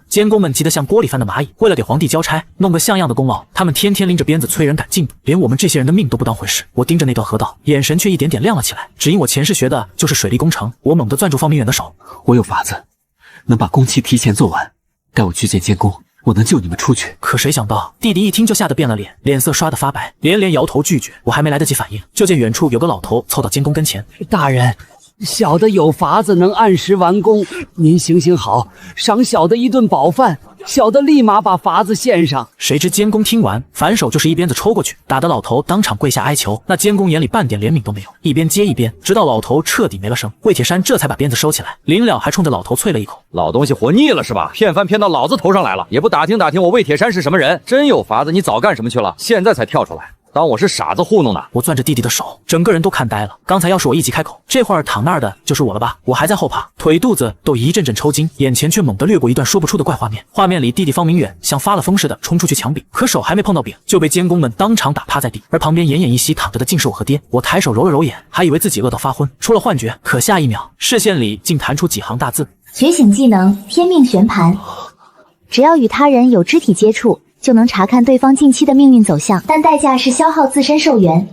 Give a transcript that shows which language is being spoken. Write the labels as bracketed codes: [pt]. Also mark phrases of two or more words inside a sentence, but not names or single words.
[zh] 監工們急得像鍋裡翻的蚂蟻，為了給皇帝交差，弄個像樣的功勞，他們天天拎着鞭子催人趕進度，連我們這些人的命都不當回事。我盯着那段河道，眼神卻一點點亮了起來。只因我前世學的就是水利工程，我猛地攥住方明遠的手。我有法子，能把工期提前做完，带我去见监工。我能救你們出去。可誰想到弟弟一聽就嚇得變了臉，臉色刷得發白，連連搖頭拒絕。我還沒來得及反應，就見遠處有個老頭湊到監工跟前。大人，小的有法子能按時完工，您行行好，賞小的一頓飽飯。小的立馬把法子獻上。誰知监工聽完，反手就是一鞭子抽過去，打得老頭當場跪下哀求。那監工眼裡半點憐憫都沒有，一邊接一邊，直到老頭徹底沒了聲，魏鐵山這才把鞭子收起來，臨了還衝着老頭啐了一口：“ 老東西活膩了是吧？騙飯騙到老子頭上來了，也不打听打听我魏鐵山是什麼人。真有法子，你早幹什麼去了？現在才跳出来。”当我是傻子糊弄呢？我攥着弟弟的手，整個人都看呆了。剛才要是我一急開口，這會兒躺那兒的就是我了吧？我還在後怕，腿肚子都一陣陣抽筋，眼前卻猛地掠過一段說不出的怪畫面。畫面裡弟弟方明遠像發了瘋似的衝出去搶餅，可手還沒碰到餅，就被監工們當場打趴在地。而旁邊奄奄一息躺着的竟是我和爹。我抬手揉了揉眼，還以為自己餓到發昏，出了幻覺。可下一秒，視線裡竟彈出幾行大字： 覺醒技能天命旋盤，只要與他人有肢體接觸，就能查看對方近期的命運走向，但代價是消耗自身壽元。